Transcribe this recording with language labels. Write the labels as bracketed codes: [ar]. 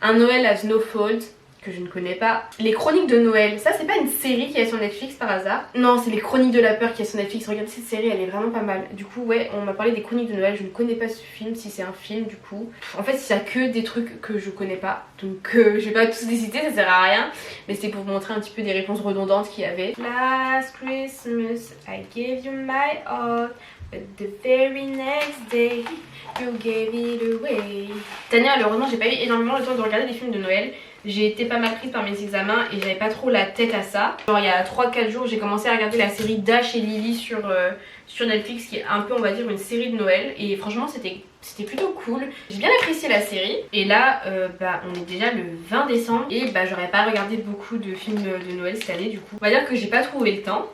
[fr] Un Noël à Snowfall, que je ne connais pas. Les Chroniques de Noël, ça c'est pas une série qui est sur Netflix par hasard? Non, c'est les Chroniques de la peur qui est sur Netflix. Regardez cette série, elle est vraiment pas mal. Du coup ouais, on m'a parlé des Chroniques de Noël, je ne connais pas ce film, si c'est un film du coup. En fait il y a que des trucs que je connais pas, donc je vais pas tous les citer, ça sert à rien. Mais c'était pour vous montrer un petit peu des réponses redondantes qu'il y avait. [en] Last Christmas I gave you my heart, but the very next day you gave it away. [fr] Cette année malheureusement j'ai pas eu énormément le temps de regarder des films de Noël. J'ai été pas mal prise par mes examens et j'avais pas trop la tête à ça. Genre il y a 3-4 jours j'ai commencé à regarder la série Dash et Lily sur Netflix, qui est un peu on va dire une série de Noël, et franchement c'était plutôt cool. J'ai bien apprécié la série et là on est déjà le 20 décembre et j'aurais pas regardé beaucoup de films de Noël cette année, du coup on va dire que j'ai pas trouvé le temps.